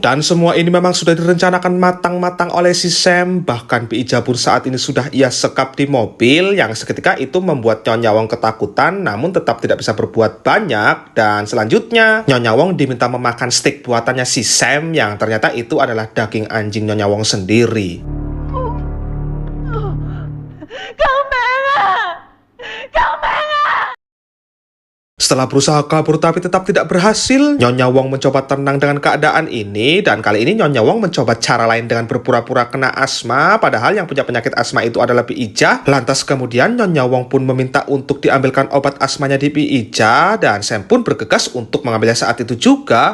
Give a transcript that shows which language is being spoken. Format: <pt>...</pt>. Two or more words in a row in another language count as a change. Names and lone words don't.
<id>Dan semua ini memang sudah direncanakan matang-matang oleh si Sam. Bahkan Bi Ija pun saat ini sudah ia sekap di mobil, yang seketika itu membuat Nyonya Wong ketakutan namun tetap tidak bisa berbuat banyak. Dan selanjutnya Nyonya Wong diminta memakan steak buatannya si Sam, yang ternyata itu adalah daging anjing Nyonya Wong sendiri.</id> <zh>救命啊！救命啊！</zh> <id>Setelah berusaha kabur tapi tetap tidak berhasil, Nyonya Wong mencoba tenang dengan keadaan ini, dan kali ini Nyonya Wong mencoba cara lain dengan berpura-pura kena asma, padahal yang punya penyakit asma itu adalah Bi Ija. Lantas kemudian Nyonya Wong pun meminta untuk diambilkan obat asmanya di Bi Ija, dan Sam pun bergegas untuk mengambilnya saat itu juga.</id>